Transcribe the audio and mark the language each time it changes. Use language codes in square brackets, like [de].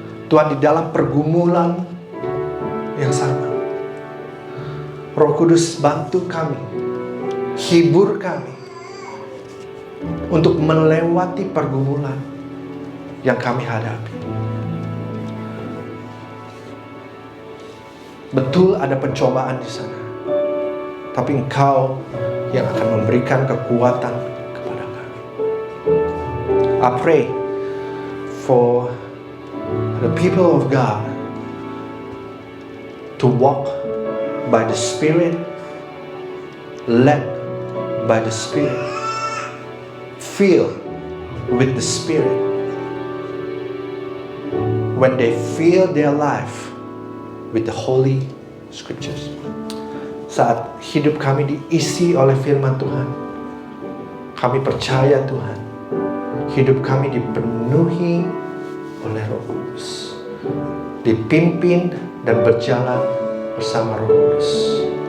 [id] Tuhan, di dalam pergumulan yang sama, Roh Kudus bantu kami, hibur kami untuk melewati pergumulan yang kami hadapi. Betul ada pencobaan di sana, tapi Engkau yang akan memberikan kekuatan kepada kami. [en] I pray for the people of God to walk by the Spirit, led by the Spirit, filled with the Spirit. When they fill their life with the Holy Scriptures. [id] Saat hidup kami diisi oleh firman Tuhan, kami percaya Tuhan, hidup kami dipenuhi oleh Roh Kudus, dipimpin dan berjalan bersama Roh Kudus.